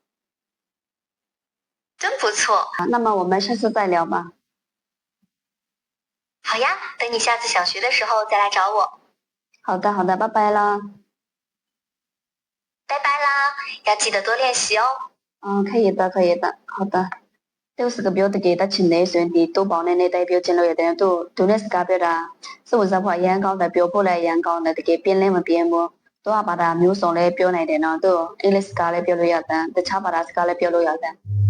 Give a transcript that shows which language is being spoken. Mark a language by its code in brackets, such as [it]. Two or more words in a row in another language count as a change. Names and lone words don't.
[zh] 真不错。那么我们下次再聊吧好呀，等你下次想学的时候再来找我。好的好的拜拜啦拜拜啦，要记得多练习哦。可以的可以的好的 [my] တရုတ်စကားပြောတကယ်တချင်နေဆိုရင်ဒီတိုးပေါင်းနဲ့တိုက်ပြောချင်လို့ရတယ်သူနဲ့စကားပြောတာစဝစားဖို့အရန်ကောင်းတယ်ပြောဖို့လည်းအရန်ကောင်းတယ်တကယ်ပြင်းလဲမပြင်းဘူးသူကဘာသာမျိုးစုံလည်းပြောနိုင်တယ်နော်သူအင်္ဂလိပ်စကားလည်းပြောလို့ရတယ်တခြားဘာသာစကားလည်းပြောလို့ရတယ်